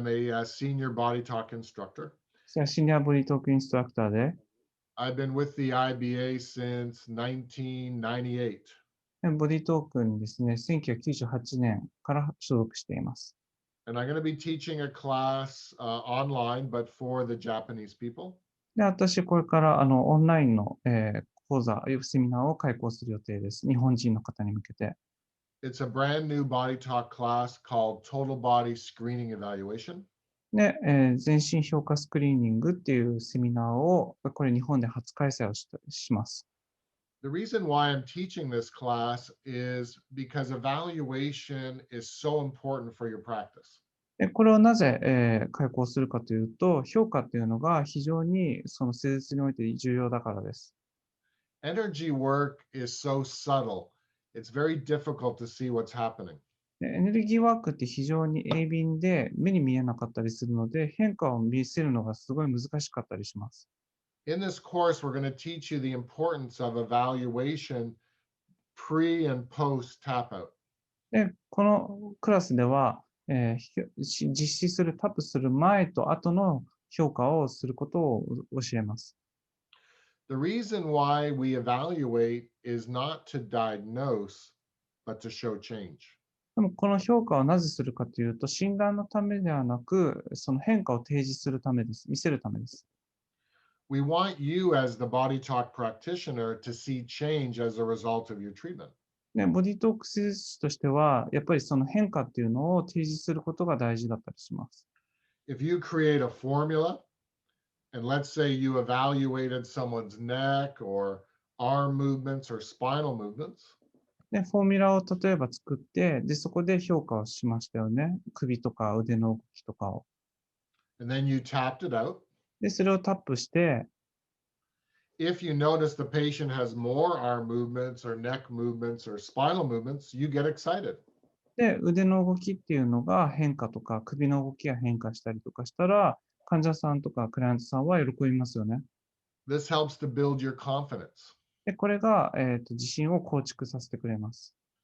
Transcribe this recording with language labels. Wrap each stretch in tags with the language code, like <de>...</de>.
<en>I'm a senior body talk instructor.</en> <ja>私はシニアボディトークインストラクターで、</ja> <en>I've been with the IBA since 1998,</en> <ja>ボディトークにですね、1998年から所属しています。</ja> <en>and I'm going to be teaching a class online, but for the Japanese people.</en> <ja>で、私、これからオンラインの、講座、セミナーを開講する予定です。日本人の方に向けて。</ja> <en>It's a brand new body talk class called Total Body Screening Evaluation.</en> <ja>で、全身評価スクリーニングっていうセミナーを、これ日本で初開催をします。</ja> <en>The reason why I'm teaching this class is because evaluation is so important for your practice.</en> <ja>で、これをなぜ、開講するかというと、評価っていうのが非常にその施術において重要だからです。</ja> <en>Energy work is so subtle. It's very difficult to see what's happening.</en> <ja>でエネルギーワークって非常に鋭敏で目に見えなかったりするので、変化を見せるのがすごい難しかったりします。</ja> <en>In this course, we're going to teach you the importance of evaluation pre and post tap out.</en> <ja>で、このクラスでは、実施する、タップする前と後の評価をすることを教えます。</ja> <en>The reason why we evaluate is not to diagnose, but to show change.</en> <ja>でも、この評価をなぜするかというと、診断のためではなく、その変化を提示するためです。見せるためです。</ja> <en>We want you, as the body talk practitioner, to see change as a result of your treatment.</en> <ja>ね、ボディトーク施術師としては、やっぱりその変化っていうのを提示することが大事だったりします。</ja> <en>If you create a formula, and let's say you evaluated someone's neck or arm movements or spinal movements,</en> <ja>で、フォーミュラを例えば作って、で、そこで評価をしましたよね。首とか腕の動きとかを。</ja> <en>and then you tapped it out.</en> <ja>で、それをタップして、</ja> <en>If you notice the patient has more arm movements or neck movements or spinal movements, you get excited.</en> <ja>で、腕の動きっていうのが変化とか、首の動きが変化したりとかしたら、患者さんとかクライアントさんは喜びますよね。</ja> <en>This helps to build your confidence.</en> <ja>で、これが、自信を構築させてくれます。</ja>